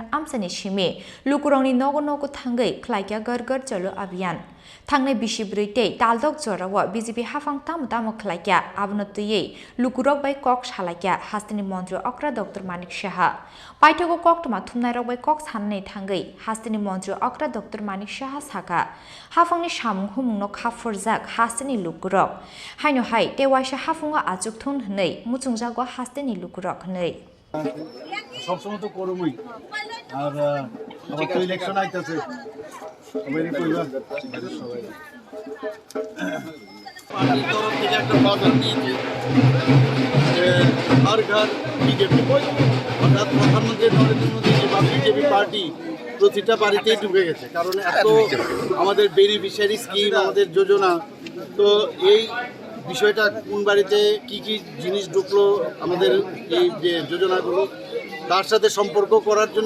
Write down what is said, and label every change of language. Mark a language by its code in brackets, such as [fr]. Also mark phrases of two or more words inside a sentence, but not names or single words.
[trp] amsani shime lukurongni nogo thangai khlaikya Ghar Chalo Abhiyan Thangnai bisibreite taldok jorawa BJP hafang tamo khlaikya abnotye lukurok bai kok salakya hasteni mantri okra Dr.Manik Saha paithogo kok tuma thumnai rok bai kok sanne thangai hasteni mantri okra Dr.Manik Saha saka hafangni samung humung no khafurjak hasteni lukurok haino hai tewaisa hafunga achuk thun hnei muchungjago hasteni lukurok hnei [bn] সবসময় তো করমই আর আবার তো ইলেকশন আইতাছে সবাই কইবা সবাই পার্টির তরফ থেকে একটা বাজার নিয়েছে যে ঘর বিজেপি অর্থাৎ প্রধানমন্ত্রী নরেন্দ্র মোদী বা বিজেপি পার্টি প্রতিটা বাড়িতেই ঢুকে গেছে কারণ এত আমাদের [en] beneficiary scheme [bn] আমাদের যোজনা তো এই বিষয়টা কোন বাড়িতে কি জিনিস ঢুকলো আমাদের এই যে যোজনাগুলো তার সাথে সম্পর্ক করার জন্য